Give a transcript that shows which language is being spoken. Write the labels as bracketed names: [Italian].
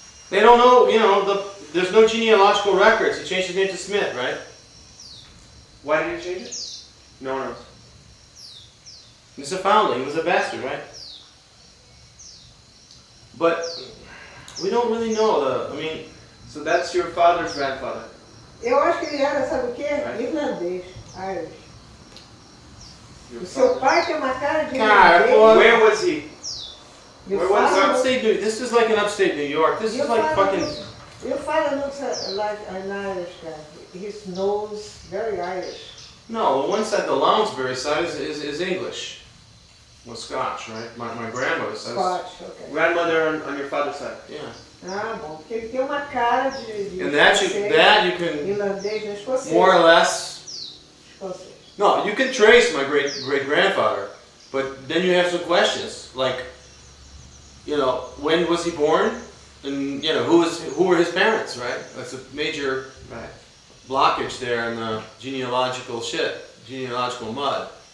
[English] They don't know, you know, there's no genealogical records. He changed his name to Smith, right? Why did he change it? No one knows. He's a foundling. He was a bastard, right? But we don't really know So that's your father's grandfather? [Portuguese] Eu acho que ele era, sabe o quê? Irlandês, Irish. O seu pai tem uma cara de irlandês. [English] Where was he? Your Where was father upstate New? This is like in upstate New York. This is like fucking. Your father looks like an Irish guy. His nose, very Irish. No, the one side, the Lounsbury side is English. Well, Scotch, right? My grandmother's side. Scotch, okay. Grandmother on your father's side. Yeah. [Portuguese] Ah, bom, porque ele tem uma cara de [English] And that you can [Portuguese] irlandês, escocês. [English] more or less. [Portuguese] Escocês. [English] No, you can trace my great grandfather, but then you have some questions like, you know, when was he born, and you know who were his parents, right? That's a major blockage there in the genealogical mud.